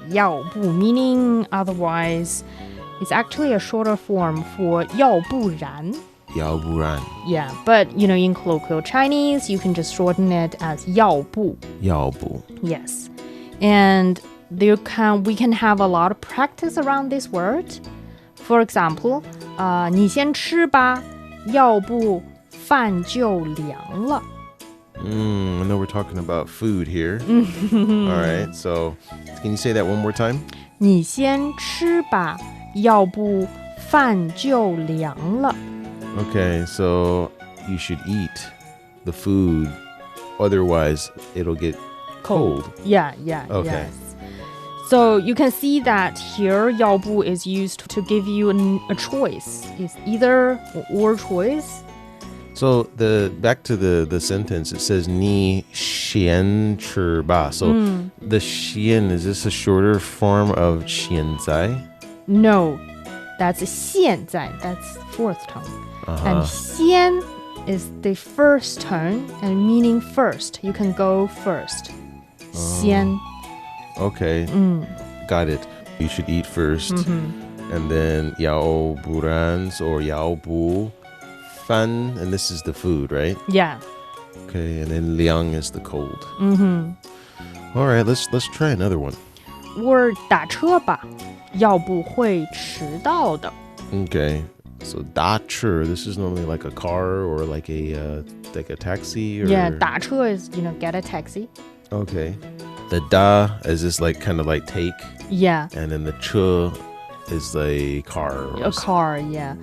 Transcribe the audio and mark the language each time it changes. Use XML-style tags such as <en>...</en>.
<en>要不 meaning otherwise. It's actually a shorter form for 要不然.</en> <zh>要不然.</zh> <en>Yeah, but in colloquial Chinese, you can just shorten it as 要不.</en> <zh>要不.</zh> <en>Yes. And we can have a lot of practice around this word. For example,</en> <zh>你先吃吧，要不饭就凉了.</zh> <en>I know we're talking about food here. All right, so can you say that one more time?</en> <zh>你先吃吧，要不饭就凉了.</zh> <en>Okay, so you should eat the food, otherwise it'll get cold. Yeah, Okay. yes. So you can see that here, 要不 is used to give you a choice. It's either or choice. So back to the sentence, it says</en> <zh>你先吃吧.</zh> <en>So the 先, is this a shorter form of 现在? No, that's 现在.That's fourth tone. And 先 is the first tone and meaning first. You can go first. 先. Okay, got it. You should eat first. And then 要不然 or 要不饭, and this is the food, right? Yeah. Okay, and then 凉 is the cold. All right, let's try another one. Or</en> <zh>打车吧，要不会迟到的.</zh> <en>Okay, so 打车, this is normally like a car or like a taxi. Or... Yeah, 打车 is get a taxi. Okay, the da is this like kind of like take. Yeah. And then the 车 is a car. A car, yeah.</en>